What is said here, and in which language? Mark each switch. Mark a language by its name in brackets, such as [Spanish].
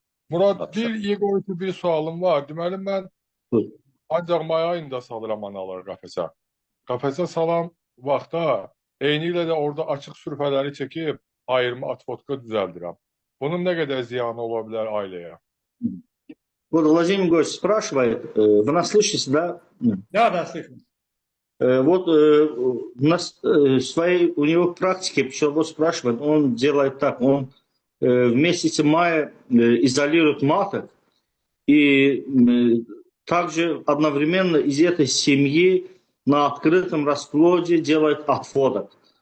[Azerbaijani] Murad, Yegor üçün bir sualım var. Deməli, mən Buyurun. ancaq may ayında salıram anaları qəfəsə. Qəfəsə salan vaxtda eyni ilə də orada açıq sürfələri çəkib ayırma atvodka düzəldirəm. Bunun nə qədər ziyanı ola bilər ailəyə? [Russian] Вот Владимир Егорович спрашивает, вы нас слышите, да? Да, слышим. Вот в своей у него практике пчеловод спрашивает, он делает так, он в месяце мая изолирует маток и также одновременно из этой семьи на открытом расплоде делает отводок.